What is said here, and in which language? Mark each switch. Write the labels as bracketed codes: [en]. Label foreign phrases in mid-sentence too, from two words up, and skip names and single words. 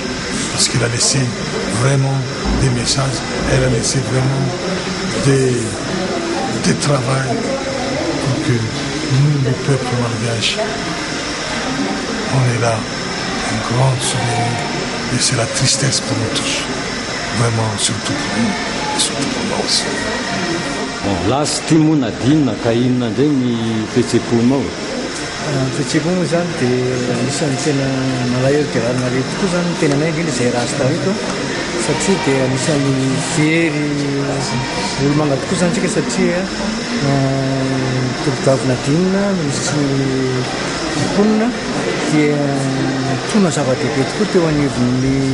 [fr] Parce qu'elle a laissé vraiment des messages, elle a laissé vraiment des travail pour que nous, le peuple malgache, on est là, un grand souvenir. Et c'est la tristesse pour nous tous. Vraiment, surtout pour nous, et surtout pour moi aussi. Bon, là, c'était mon adine, Kaïna, ni Petsepounao. [mg] Fihetseham-po moa zany dia anisan'ny tena malahelo dia rarina tokoa zany tena nainga iny izay rasta eto satria dia anisan'ny very olo-manga tokoa zany tsika satria tombokavina dinina misy mponina dia tona zava-dehibe tokoa teo anivon'ny